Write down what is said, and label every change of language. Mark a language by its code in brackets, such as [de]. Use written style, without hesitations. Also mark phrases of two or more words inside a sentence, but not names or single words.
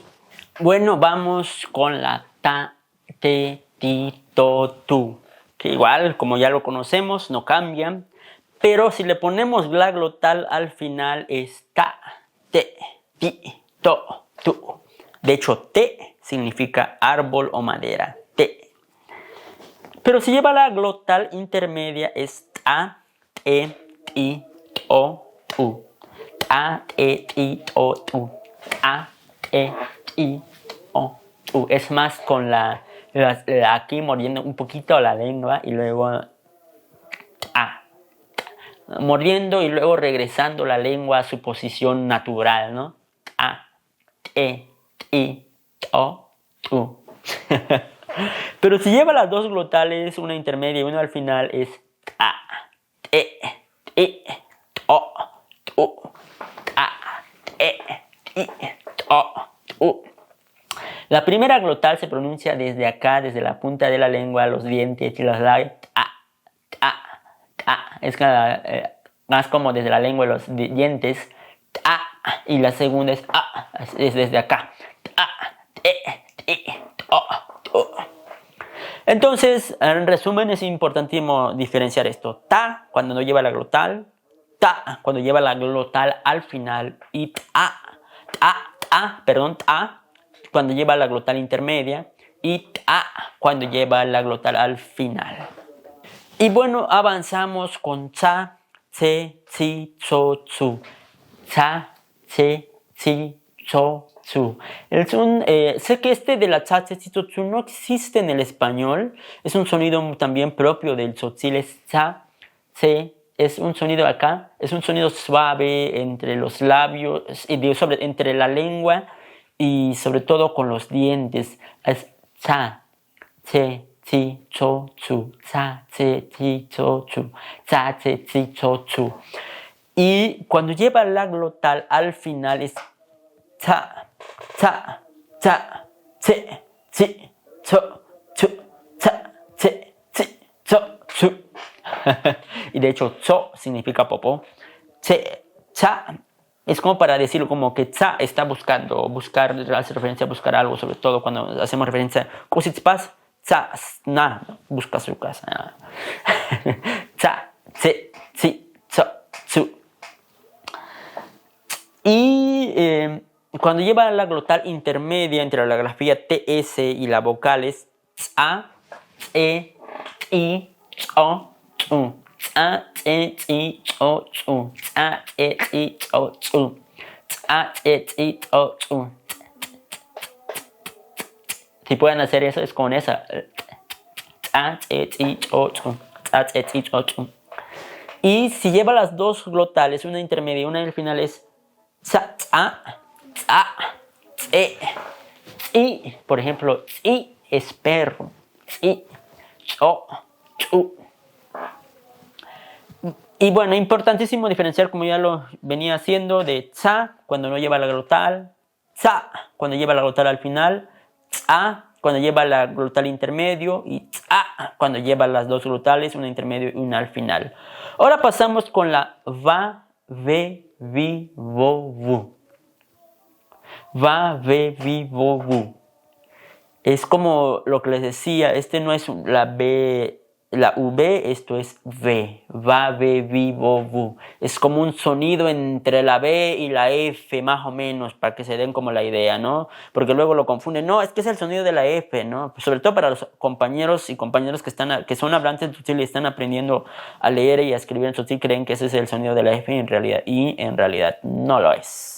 [es] Bueno, vamos con la ta, te, ti, to, tu, que igual, como ya lo conocemos, no cambian. pero si le ponemos la glotal al final es ta, te, ti, to, tu. De hecho, te significa árbol o madera, te. Pero si lleva la glotal intermedia es ta, te, ti, to, tu. Ta, te, ti, to, tu. Ta, te, ti, to, tu. Es más con la aquí mordiendo un poquito la lengua y luego mordiendo y luego regresando la lengua a su posición natural, ¿no? To, tu. Pero si lleva las dos glotales, una intermedia y una al final, es to, tu, to, tu. La primera glotal se pronuncia desde acá, desde la punta de la lengua, los dientes y las labios. Es más como desde la lengua y los dientes. Y la segunda es desde acá. Entonces, en resumen, es importantísimo diferenciar esto. Ta cuando no lleva la glotal, ta cuando lleva la glotal al final y ta cuando lleva la glotal intermedia y ta cuando lleva la glotal al final. Y bueno, avanzamos con cha, tse, tsi, tso, tsu. Cha, tse, tsi, tso, tsu. Sé que este de la cha, tse, tsi, tso, tsu no existe en el español. Es un sonido también propio del tzotzil. Es cha, tse. Es un sonido acá. Es un sonido suave entre los labios, entre la lengua y sobre todo con los dientes. Es cha, tse, tsi, tso, tsu, cha, tse, tsi, tso, tsu, cha, tse, tsi, tso, tsu. Y cuando lleva la glotal al final es cha, cha, cha, tse, tsi, tso, tsu, cha, tse, tsi, tso, tsu. Y de hecho, tso significa popó. Cha es como para decirlo como que cha está hace referencia a buscar algo, sobre todo cuando hacemos referencia a cositas. Cha, na, busca su casa. Cha, tse, tsi, tso, tsu. Y cuando lleva la glotal intermedia entre la grafía TS y la vocal es tsa, tse, ti, tso, tsu. Tsa, tse, ti, tso, tsu. Tsa, tse, ti, tso, tsu. Tsa, tse, ti, tso, tsu. Si pueden hacer eso, es con esa. Y si lleva las dos glotales, una intermedia y una al final es y por ejemplo, tsi es perro, tsi, cho, chu. Y bueno, importantísimo diferenciar, como ya lo venía haciendo, de tsa cuando no lleva la glotal, tsa cuando lleva la glotal al final, tsa cuando lleva la glotal intermedio y tsa cuando lleva las dos glotales, una intermedio y una al final. Ahora pasamos con la va, ve, vi, vo, vu. Va, ve, vi, vo, vu. Es como lo que les decía, este no es la B, la V, esto es V. Va, ve, vi, vo, vu. Es como un sonido entre la B y la F, más o menos, para que se den como la idea, ¿no? Porque luego lo confunden. No, es que es el sonido de la F, ¿no? Sobre todo para los compañeros y compañeras que son hablantes de tzotzil y están aprendiendo a leer y a escribir en tzotzil, creen que ese es el sonido de la F y en realidad no lo es.